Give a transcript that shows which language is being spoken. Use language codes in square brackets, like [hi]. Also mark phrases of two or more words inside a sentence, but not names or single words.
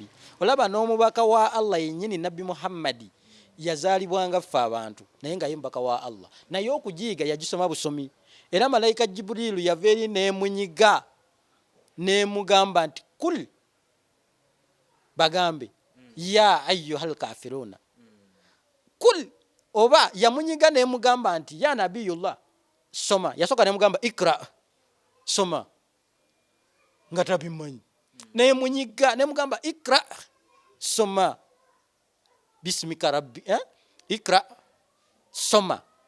[lg] Olaba n'omubaka wa Allah yennyini nabbi Muhammadi yazaalibwanga ffe abantu naye nga ye mubaka wa Allah naye okugiyiga yagisoma busomi. Era malayika Jibuliilu yava eri n'emunyiga n'emugamba nti kul bagambe [ar] يا أيها الكافرون [lg] kul oba yamunyiga nemugamba nti [ar] يا نبي الله [lg] soma yasoka nemugamba ikra soma nga tabimanyi nemunyiga nemugamba ikra soma [ar] بسمك ربي [lg] ikra soma